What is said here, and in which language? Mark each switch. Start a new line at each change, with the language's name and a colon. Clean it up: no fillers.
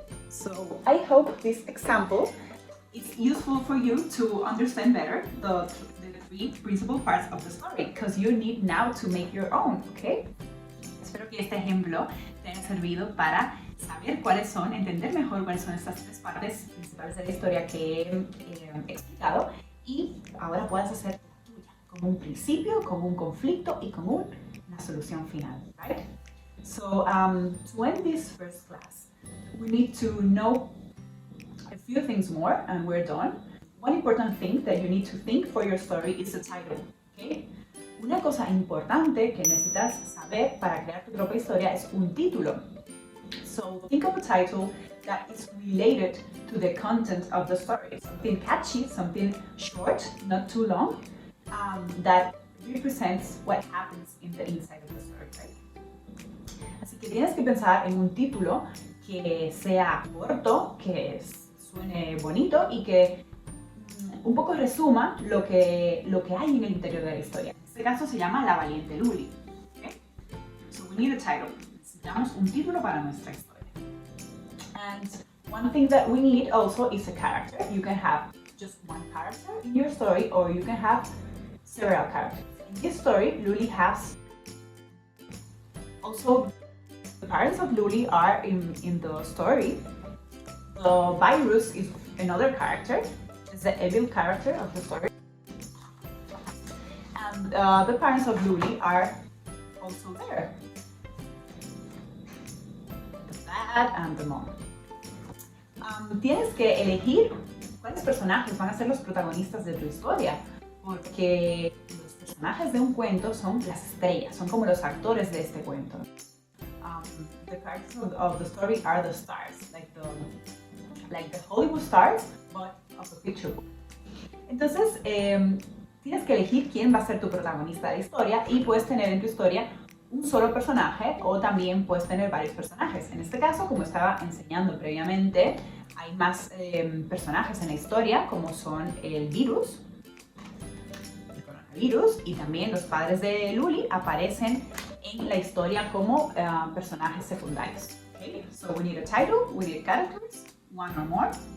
English: So I hope this example is useful for you to understand better the three principal parts of the story, because you need now to make your own, okay?
Spanish: Espero que este ejemplo te haya servido para saber cuáles son, entender mejor cuáles son estas tres partes principales de la historia que he explicado y ahora puedas hacer la tuya, como un principio, como un conflicto y como una solución final, right?
English: So to end this first class, we need to know a few things more and we're done. One important thing that you need to think for your story is the title, okay?
Spanish: Una cosa importante que necesitas saber para crear tu propia historia es un título.
English: So think of a title that is related to the content of the story. Something catchy, something short, not too long, that represents what happens in the inside of the story, right?
Spanish: Así que tienes que pensar en un título que sea corto, que suene bonito y que un poco resuma lo que hay en el interior de la historia. En este caso se llama La valiente Luli.
English: Okay? So we need a title.
Spanish: Necesitamos un título para nuestra historia.
English: And one thing that we need also is a character. You can have just one character in your story or you can have several characters. In this story, Luli has also the parents of Luli are in the story. The virus is another character. It's the evil character of the story. And the parents of Luli are also there. The dad and the mom.
Spanish: Tienes que elegir cuáles personajes van a ser los protagonistas de tu historia, porque los personajes de un cuento son las estrellas, son como los actores de este cuento.
English: The characters of the story are the stars, like the Hollywood stars, but of the picture book.
Spanish: Entonces, tienes que elegir quién va a ser tu protagonista de la historia y puedes tener en tu historia un solo personaje o también puedes tener varios personajes. En este caso, como estaba enseñando previamente, hay más personajes en la historia, como son el virus, el coronavirus, y también los padres de Luli aparecen en la historia como personajes secundarios.
English: Okay? So we need a title, we need characters, one or more.